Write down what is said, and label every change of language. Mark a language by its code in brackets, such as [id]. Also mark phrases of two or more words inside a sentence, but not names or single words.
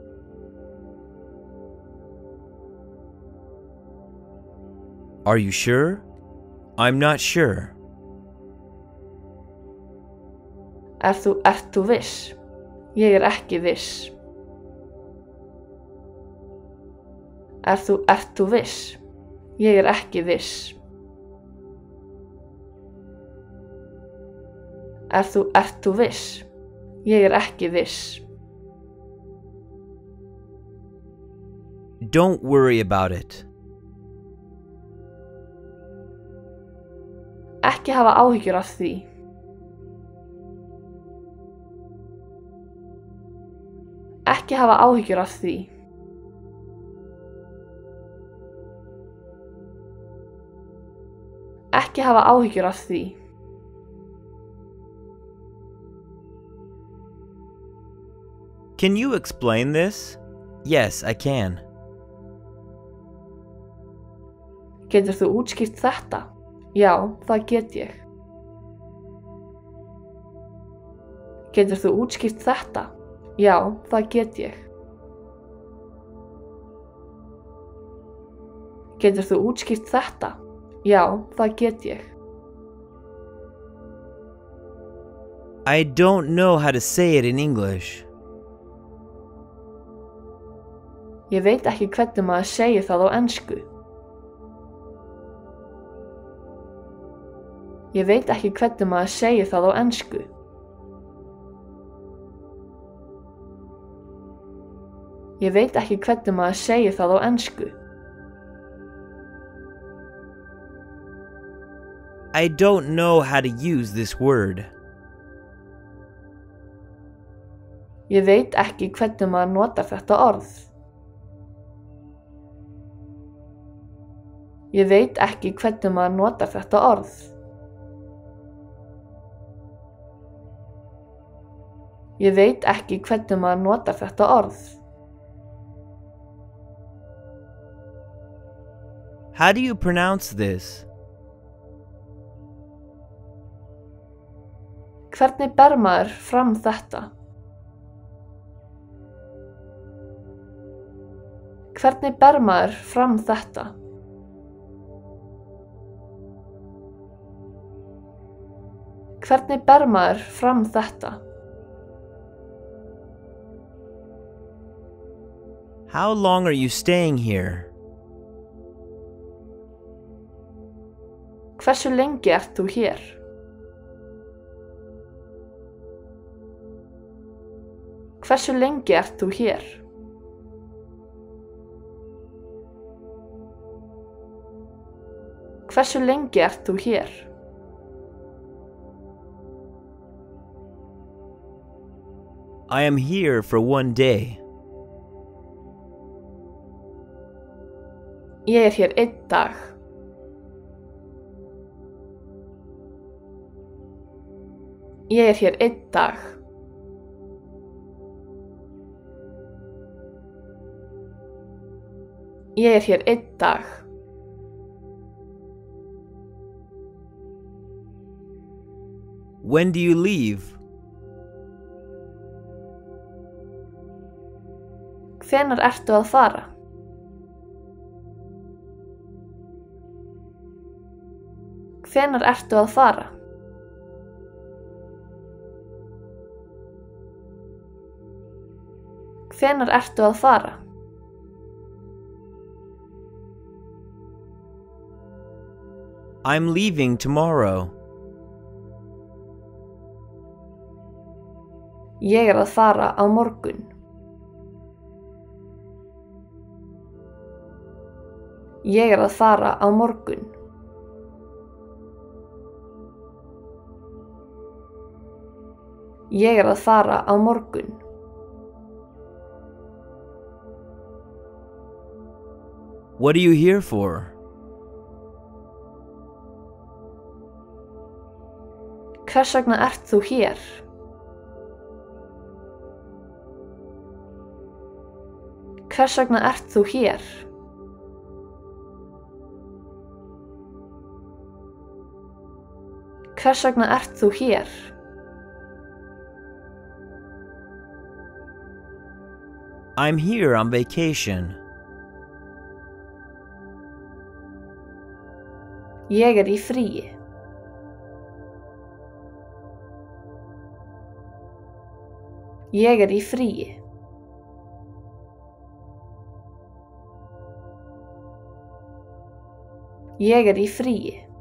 [en] Are you sure? I'm not sure. [is] Ert þú viss? Ég er ekki viss. Ert þú viss? Ég er ekki viss. Ert þú viss? Ég er ekki viss. [en] Don't worry about it. [is] Ekki hafa áhyggjur af því. Ekki hafa áhyggjur af því. Ekki hafa áhyggjur af því. [en] Can you explain this? Yes, I can. [is] Getur þú útskýrt þetta? Já, það get ég. Getur þú útskýrt þetta? Já, það get ég. Getur þú útskýrt þetta? Já, það get ég. [en] I don't know how to say it in English. [is] Ég veit ekki hvernig maður segir það á ensku. Ég veit ekki hvernig maður segir það á ensku. Ég veit ekki hvernig maður segir það á ensku. [en] I don't know how to use this word. [is] Ég veit ekki hvernig maður notar þetta orð. Ég veit ekki hvernig maður notar þetta orð. Ég veit ekki hvernig maður notar þetta orð. [en] How do you pronounce this? [is] Hvernig ber maður fram þetta? Hvernig ber maður fram þetta? Hvernig ber maður fram þetta? [en] How long are you staying here? [is] Hversu lengi ert þú hér? Hversu lengi ert þú hér? Hversu lengi ert þú hér? [en] I am here for 1 day. [is] Ég er hér 1 dag. Ég er hér 1 dag. Ég er hér 1 dag. [en] When do you leave? [is] Hvenær ertu að fara? Hvenær ertu að fara? Hvenær ertu að fara? [en] I'm leaving tomorrow. [is] Ég er að fara á morgun. Ég er að fara á morgun. Ég er að fara á morgun. [en] What are you here for? [is] Hvers vegna ert þú hér? Hvers vegna ert þú hér? Hvers vegna ert þú hér? [en] I'm here on vacation. [is] Ég er í fríi. Ég er í fríi. Ég er í fríi.